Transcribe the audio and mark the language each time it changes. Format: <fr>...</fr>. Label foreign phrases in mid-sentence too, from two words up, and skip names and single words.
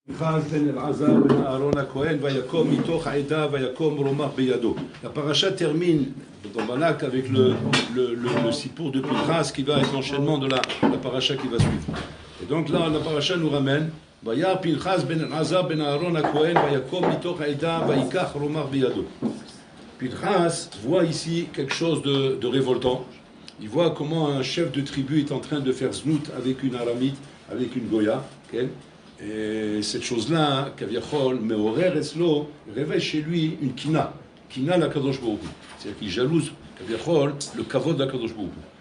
<fr>La paracha termine dans Balak avec le sipour de Pinchas qui va être l'enchaînement de la paracha qui va suivre. Et donc là, la paracha nous ramène</fr> <he>וירא פינחס בן אלעזר בן אהרן הכהן ויקם מתוך העדה ויקח רמח בידו.</he> <fr>Pinchas voit ici quelque chose de révoltant. Il voit comment un chef de tribu est en train de faire znout avec une aramite, avec une goya. Okay? Et cette chose-là, Kaviachol,</fr> <he>מעורר אצלו,</he> <fr>réveille chez lui une</fr> <he>קנאה לקדוש ברוך הוא.</he> <fr>C'est-à-dire qu'il jalouse, Kaviachol, le kavod de la</fr> <he>קדוש ברוך הוא.</he>